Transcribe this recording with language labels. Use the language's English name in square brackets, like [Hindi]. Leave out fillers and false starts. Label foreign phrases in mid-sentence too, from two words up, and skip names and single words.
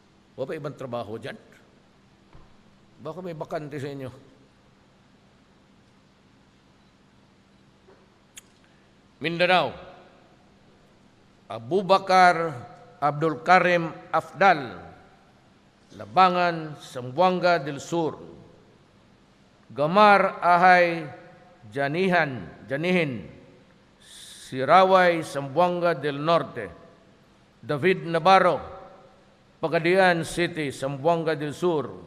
[Filipino] O pa ibang trabaho dyan? Baka may bakante sa inyo. Mindanao, Abubakar Abdul Karim Afdal, Labangan, Zamboanga del Sur. Gamar Ahay Janihin, Siraway, Zamboanga del Norte. David Navarro, Pagadian City, Zamboanga del Sur.